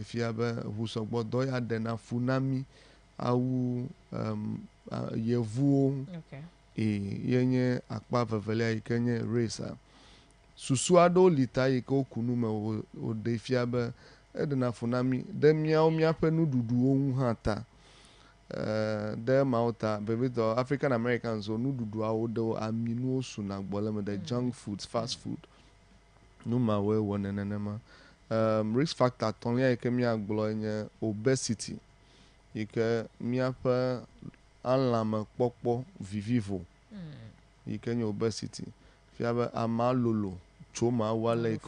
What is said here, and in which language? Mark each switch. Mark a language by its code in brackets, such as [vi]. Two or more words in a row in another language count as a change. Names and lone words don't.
[ee] fia be ʋusɔgbɔdɔ ya ɖena fu na mí awu yevuwo yenye akpa vevelia yi ke nye race susu aɖewo li ta yi ke woku nu me wòɖe fia be eɖena fu na mí ɖe míawo míaƒe nuɖuɖuwo ŋu hã ta ɖe mawo ta bebetɔ [en] African Americans [ee] wo nuɖuɖuawo ɖewo aminuwo suna gbɔ le me [en] the junk foods fast food [ee] numawoe wɔne nenema [en] risk factor [ee] atɔ̃lia yi ke míagblɔ nye obesity yi ke míaƒe alãme kpɔkpɔ vivivo yi ke nye obesity fia be ama lolo tso ma wu ale yi ke